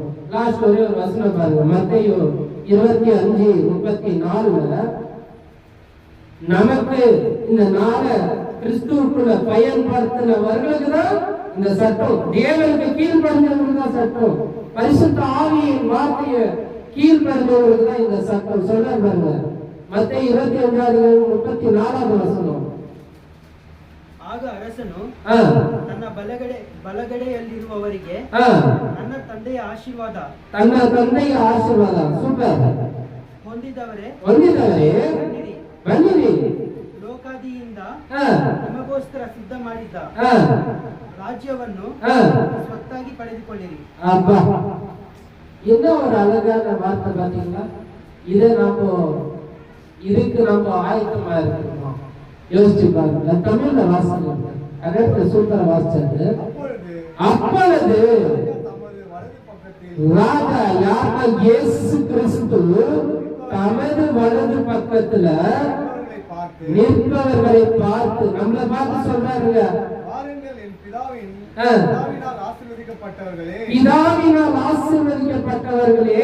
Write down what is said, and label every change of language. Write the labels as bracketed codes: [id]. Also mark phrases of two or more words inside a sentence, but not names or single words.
[ta] லாஸ்ட் ஒரே ஒரு வசனம் பாருங்க, மத்தேயு 25:34 நமக்கு இந்த நாளை கிறிஸ்துவுக்குள்ள பயன்படுத்தினவர்களுக்கு தான் இந்த சட்டம். தேவனுக்கு கீழ்படிஞ்சவங்களுக்கு தான் சட்டம். பரிசுத்த ஆவியின் வார்த்தையை கீழ்படிஞ்சவங்களுக்கு தான் இந்த சட்டம். சொல்ல பாருங்க, மத்தேயு 25:34 வசனம். ஆக அரசனும் தன்னை ಬಲಗಡೆಯಲ್ಲಿರುವವರಿಗೆ ಆ, [kn] ನನ್ನ ತಂದೆಯ ಆಶೀರ್ವಾದ ತನ್ನ ತಂದೆಯ ಆಶೀರ್ವಾದ. ಸೂಪರ್. ಹೊಂದಿದವರೇ ಹೊಂದಿದವರೇ ಬನ್ನಿರಿ. ಬನ್ನಿರಿ. ಲೋಕಾದಿಯಿಂದ ಆ, ನಿಮಗೋಸ್ಕರ ಸಿದ್ಧ ಮಾಡಿದ್ದ ಆ, ರಾಜ್ಯವನ್ನು ಆ. ಸ್ವತ್ತಾಗಿ ಪಡೆದುಕೊಳ್ಳಿರಿ. [ta] அப்பா, என்ன ஒரு அழகான வார்த்தை பாத்தீங்களா? இதை இதுக்கு நம்ம ஆயத்தமா இருக்கணும். யோசிச்சு பாருங்க. தமிழ்ல வாசனை கன்னடத்துல சூப்பரா வாசிச்சது. அப்பொழுது ராஜா யாருன்னா இயேசு கிறிஸ்து தமது வலது பக்கத்துல நிற்பவர்களை பார்த்து நம்மளை பார்த்து சொல்றாருங்க, பிதாவினால் ஆசீர்வதிக்கப்பட்டவர்களே,